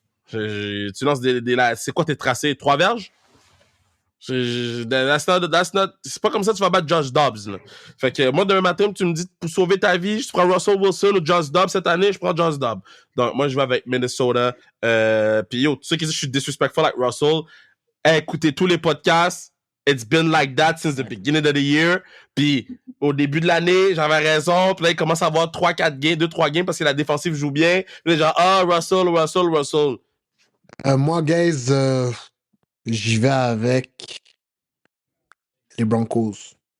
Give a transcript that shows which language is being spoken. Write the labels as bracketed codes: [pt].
[fr] Tu lances c'est quoi tes tracés? 3 verges? C'est pas comme ça que tu vas battre Josh Dobbs. Là. Fait que moi, demain matin, tu me dis pour sauver ta vie, je prends Russell Wilson ou Josh Dobbs cette année, je prends Josh Dobbs. Donc, moi, je vais avec Minnesota. Puis yo, tu sais que je suis disrespectful avec Russell. Écoutez tous les podcasts. [en] It's been like that since the beginning of the year. [fr] Puis au début de l'année, j'avais raison. Puis là, il commence à avoir 2-3 games parce que la défensive joue bien. Puis là, genre, Russell. Moi, guys, j'y vais avec les Broncos.